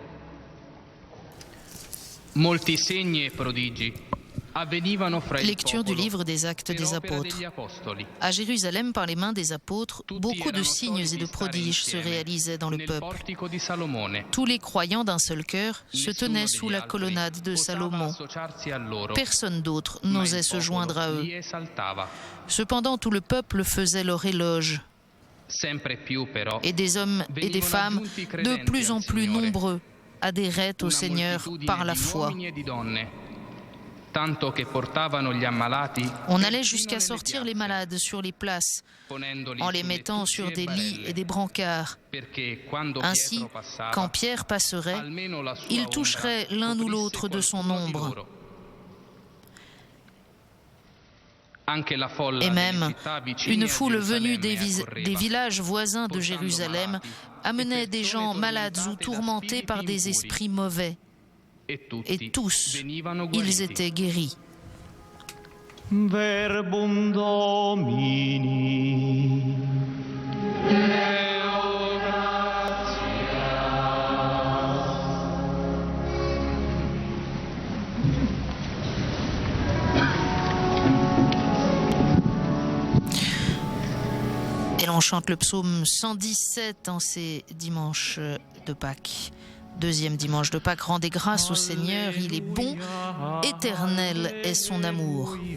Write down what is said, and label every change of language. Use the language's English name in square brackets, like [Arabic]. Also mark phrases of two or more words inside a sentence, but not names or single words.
[Italian] Molti segni e prodigi avvenivano fra il [French] Lecture du [Italian] popolo [French] livre des Actes [Italian] per [French] des [Italian] opera [French] Apôtres. [Italian] degli apostoli. [French] À Jérusalem, par les mains des apôtres, beaucoup de signes et de prodiges se réalisaient dans le [Italian] Nel [French] peuple. [Italian] portico di Salomone. [French] Tous les croyants d'un seul cœur se tenaient sous la colonnade de [Italian] osava [French] Salomon. [Italian] associarsi a loro, [French] Personne d'autre [Italian] ma [French] n'osait [Italian] il [French] se [Italian] popolo [French] joindre à eux. [Italian] li esaltava. [French] Cependant, tout le peuple faisait leur éloge, [Italian] Sempre più però [French] et des hommes et des femmes de plus en plus nombreux adhéraient au [Italian] una [French] Seigneur [Italian] moltitudine [French] par la [Italian] di [French] foi. [Italian] uomini e di donne, tanto che portavano gli ammalati [French] On allait [Italian] persino [French] jusqu'à [Italian] nelle [French] sortir les [Italian] piazze, [French] malades sur les places [Italian] ponendoli [French] en les [Italian] su [French] mettant [Italian] lettucci [French] sur [Italian] e [French] des lits [Italian] barelle, [French] et des brancards. [Italian] perché quando [French] Ainsi, [Italian] Pietro passava, [French] quand Pierre passerait, [Italian] almeno la sua [French] il [Italian] ombra [French] toucherait l'un ou [Italian] coprisse [French] l'autre de son [Italian] qualcuno di [French] ombre. [Italian] loro. Anche la folla [French] Et [Italian] delle [French] même, [Italian] città vicine [French] une [Italian] a [French] foule venue [Italian] Gerusalemme [French] des [Italian] accorreva, [French] villages voisins de [Italian] portando [French] Jérusalem [Italian] malati [French] amenait [Italian] e [French] des [Italian] persone [French] gens malades ou [Italian] tormentate da [French] tourmentés par [Italian] spiriti [French] des [Italian] impuri, [French] esprits mauvais, [Italian] e tutti [French] et tous, [Italian] venivano [French] ils [Italian] guariti. [French] étaient guéris. [Latin] Verbum Domini. [French] Et l'on chante le psaume 117 en ces dimanches de Pâques. Deuxième dimanche de Pâques, rendez grâce au Seigneur, il est bon, éternel est son amour.